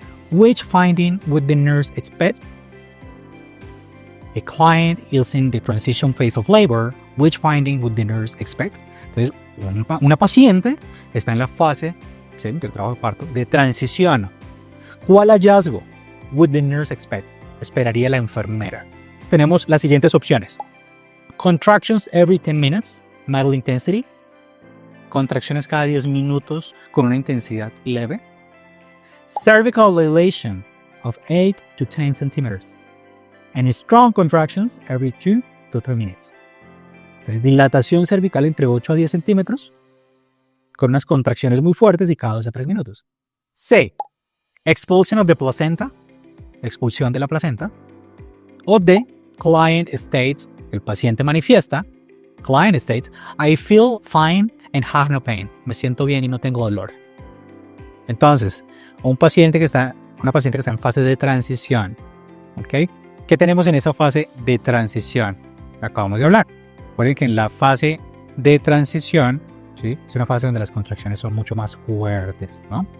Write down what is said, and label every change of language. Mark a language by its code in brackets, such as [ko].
[en] Which finding would the nurse expect? A client is in the transition phase of labor. Which finding would the nurse expect? [es] Entonces, una paciente está en la fase, ¿sí?, del trabajo de parto de transición. ¿Cuál hallazgo would the nurse expect? Esperaría la enfermera. [en] Tenemos las siguientes opciones: contractions every 10 minutes, mild intensity. [es] Contracciones cada 10 minutos con una intensidad leve. [en] Cervical dilation of 8 to 10 centimeters. And strong contractions every 2 to 3 minutes. [es] Entonces, dilatación cervical entre 8 a 10 centímetros con unas contracciones muy fuertes y cada 2 a 3 minutos. C. [en] Expulsion of the placenta. Expulsión de la placenta. [es] O D. Client states. El paciente manifiesta. [en] Client states, I feel fine and have no pain. [es] Me siento bien y no tengo dolor. Entonces, una paciente que está en fase de transición. ¿Ok? ¿Qué tenemos en esa fase de transición? Acabamos de hablar. Recuerden que en la fase de transición, ¿sí?, es una fase donde las contracciones son mucho más fuertes, ¿no?